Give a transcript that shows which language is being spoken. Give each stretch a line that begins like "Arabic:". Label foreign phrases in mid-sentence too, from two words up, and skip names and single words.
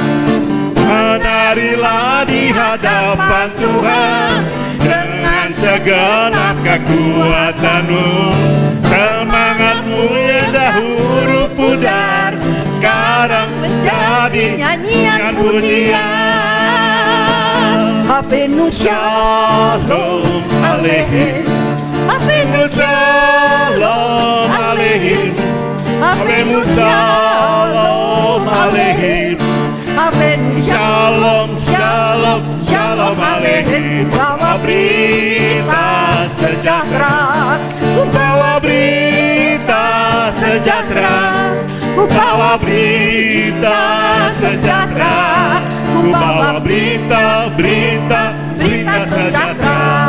Indonesian: Menarilah di hadapan Tuhan dengan segenap kekuatanmu. Semangatmu yang dahulu pudar sekarang menjadi nyanyian pujian.
Hebrew: אבינו שלום עליכם, אבינו שלום עליכם, אבינו שלום עליכם, אבינו שלום, שלום, שלום עליכם.
Indonesian: Bawa berita sejahtera, Ku bawa berita sejahtera, ku bawa berita sejahtera, ku bawa berita sejahtera.